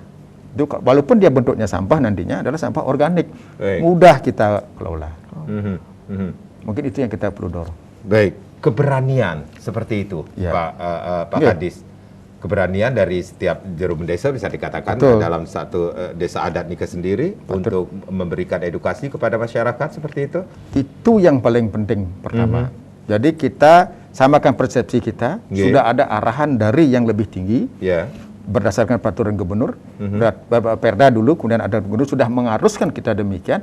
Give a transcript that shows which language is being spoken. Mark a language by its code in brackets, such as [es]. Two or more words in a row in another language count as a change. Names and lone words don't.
[id] Itu walaupun dia bentuknya sampah, nantinya adalah sampah organik. Mudah kita kelola. Mungkin itu yang kita perlu dorong. Baik, keberanian seperti itu, Pak Kadis. keberanian dari setiap juru desa bisa dikatakan Betul. dalam satu desa adat Nika sendiri untuk memberikan edukasi kepada masyarakat seperti itu. Itu yang paling penting pertama. Jadi kita samakan persepsi kita, sudah ada arahan dari yang lebih tinggi, berdasarkan peraturan gubernur, Perda dulu, kemudian ada gubernur sudah mengharuskan kita demikian.